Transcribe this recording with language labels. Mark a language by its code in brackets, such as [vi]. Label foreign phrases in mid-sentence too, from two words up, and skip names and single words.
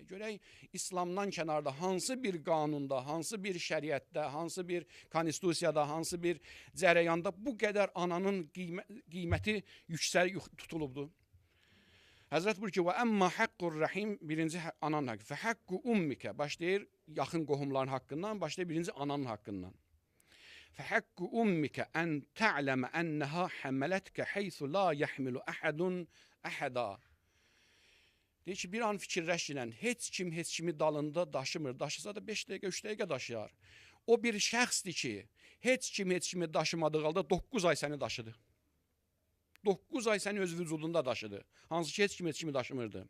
[az] Görək, İslamdan kənarda hansı bir qanunda, hansı bir şəriətdə, hansı bir konstitusiyada, hansı bir cərəyanda bu qədər ananın qiyməti yüksək tutulubdur. Həzrət buyur ki, [ar] وأما حق الرحم, [az] birinci ananın haqqı, [ar] فحق أمك, [az] başlayır yaxın qohumların haqqından, başlayır birinci ananın haqqından. [ar] فحق أمك أن تعلم أنها حملتك حيث لا يحمل أحد أحدا. [az] Deyir ki, bir an fikirləşinən, heç kimi dalında daşımır. Daşısa da 5 dəqiqə, 3 dəqiqə daşıyar. O bir şəxsdir ki, heç kimi daşımadığı halda 9 ay səni daşıdı. 9 ay səni öz vücudunda daşıdı. Hansı ki, heç kimi daşımırdı.